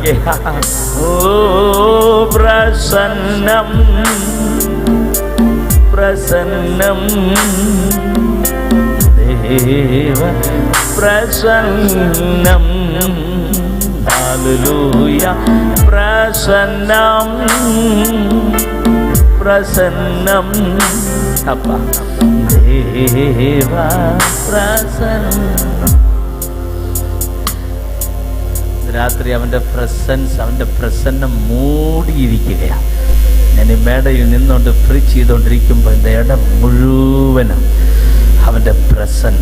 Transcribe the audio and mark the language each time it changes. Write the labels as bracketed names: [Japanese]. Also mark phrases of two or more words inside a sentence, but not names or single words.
[Tamil] ஓ பிரசன்னம் பிரசன்னம் தேவ பிரசன்னம். ஹல்லேலூயா. பிரசன்னம் பிரசன்னம் அப்பா தேவ പ്രസന്നം. [Malayalam] രാത്രി അവൻ്റെ പ്രസന്നം മൂടിയിരിക്കുകയാണ്. ഞാൻ ഈ മേടയിൽ നിന്നുകൊണ്ട് പ്രീച്ച് ചെയ്തുകൊണ്ടിരിക്കുമ്പോൾ എൻ്റെ ഇടം മുഴുവനും അവൻ്റെ പ്രസന്റ്.